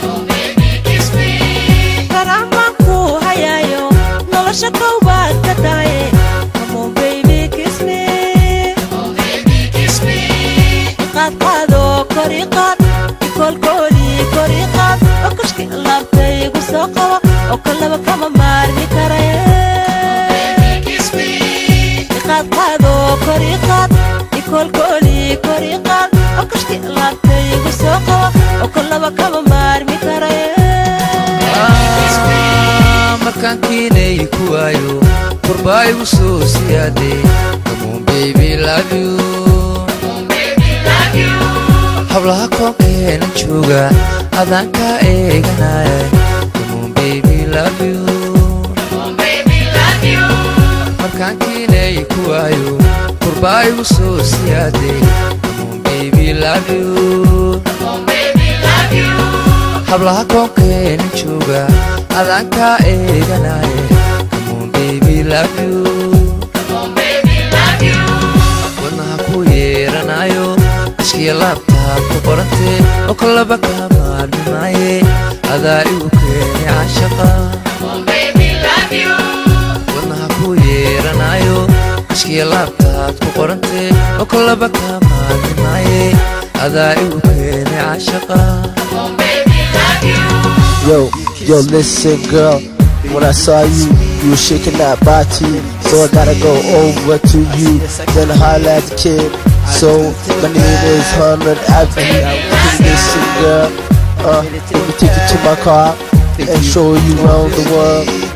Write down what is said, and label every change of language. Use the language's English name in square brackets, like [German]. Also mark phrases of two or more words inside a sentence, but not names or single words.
[English] Baby, kiss me. [Somali] Garaac baan ku hayaayo, nolosha kow baad ka tahay. [English] Come on, baby, kiss me. [Somali] Iqaad qaado, kor i qaad, i koolkooli, kor i qaad. Oo kashki laabtay igu soo qabo, oo kalaba kama maarmi karaye. Iqaad qaado, kor i qaad, i koolkooli, kor i qaad. Oo kashki laabtay igu soo qabo, oo kalaba kama maarmi karaye. Ah, markaan keenay ku waayo, qurbaa igu soo siyaade. [English] Come on, baby, love you. [Somali] Hablaha koonkeena jooga, adaan ka eeganaya. [English] Come on, baby, love you. [Somali] Markaan keenay ku waayo, qurbaa igu soo siyaade. [English] Come on, baby, love you. [Somali] Hablaha koonkeena jooga, adaan ka eeganaya. [English] Come on, baby, love you. [Somali] Wadnaha ku yeeranayo, ishkiya laabta ku qorante, oo kalaba ka maarmi maaye. Adaa igu keenay caashaqa. Wadnaha ku yeeranayo, ishkiya laabta ku qorante, oo kalaba ka maarmi maaye. Adaa igu keenay caashaqa. [English] Yo, yo, listen, girl. When I saw you, you were shaking that body. So I gotta go over to you, then holla at the kid. So, my name is Hunter Avenue. Listen, girl, uh, let me take you to my car and show you around the world.